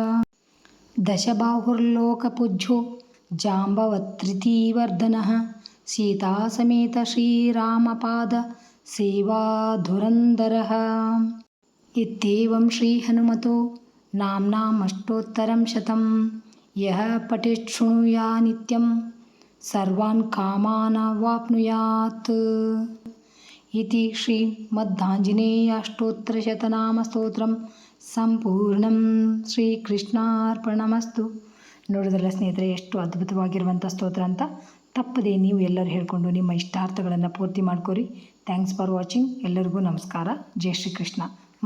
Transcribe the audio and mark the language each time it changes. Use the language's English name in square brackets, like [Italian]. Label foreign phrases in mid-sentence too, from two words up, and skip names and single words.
[Sanskrit] दशबाहुर्लोकपूज्यो जाम्बवत्रितिवर्धनः सीतासमेत श्रीरामपाद सेवाधुरन्धरः इत्येवं श्रीहनुमतो नाम्नामष्टोत्तरं शतं यः पठेत् शृणुया नित्यं सर्वान् कामान् वाप्नुयात् इति श्रीमद्दाञ्जनेयाष्टोत्तरशतनामस्तोत्रं सम्पूर्णम्. ಶ್ರೀಕೃಷ್ಣಾರ್ಪಣಮಸ್ತು. [Kannada] ನೋಡಿದ್ರಲ್ಲ ಸ್ನೇಹಿತರೆ, ಎಷ್ಟು ಅದ್ಭುತವಾಗಿರುವಂಥ ಸ್ತೋತ್ರ ಅಂತ. ತಪ್ಪದೆ ನೀವು ಎಲ್ಲರೂ ಹೇಳ್ಕೊಂಡು ನಿಮ್ಮ ಇಷ್ಟಾರ್ಥಗಳನ್ನು ಪೂರ್ತಿ ಮಾಡ್ಕೊರಿ. [English] Thanks for watching. [Kannada] ಎಲ್ಲರಿಗೂ ನಮಸ್ಕಾರ. ಜೈ ಶ್ರೀಕೃಷ್ಣ.